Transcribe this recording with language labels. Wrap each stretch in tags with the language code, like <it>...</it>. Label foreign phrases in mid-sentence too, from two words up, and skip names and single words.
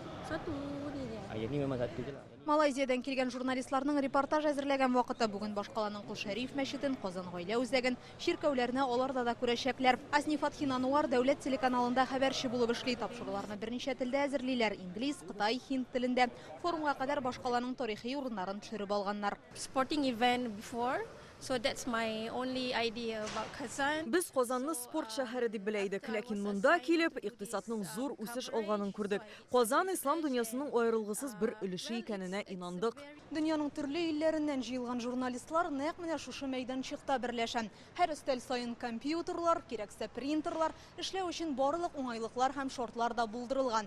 <ms>Satu dia. Ini memang satu je lah.</ms> <tt>Малайзиядан келген журналистларның репортаж әзерләгән вакыты бүген башкаланың Кул-Шәриф мәчетен, Казан гаилә үзәген, ширкәүләрне аларда да күрәчәкләр. Азни Фатхин Ануар дәүләт телеканалында хәбәрче булып эшли, тапшыруларны берничә телдә әзерлиләр: инглиз, кытай, һинд телендә. Форумга кадәр башкаланың тарихи урыннарын төшереп алганнар.</tt> <en>Sporting event before, so that's my only idea about Kazan.</en> <tt>Без Казанны спорт шәһәре дип белә идек, ләкин монда килеп, икътисадның зур үсеш алганын күрдек. Казан ислам дөньясының аерылгысыз бер өлеше икәненә инандык. Дөньяның төрле илләреннән җыелган журналистлар нәкъ менә шушы мәйданчыкта берләшә. Һәр өстәл саен компьютерлар, кирәксә принтерлар, эшләү өчен барлык уңайлыклар һәм шартлар да булдырылган.</tt>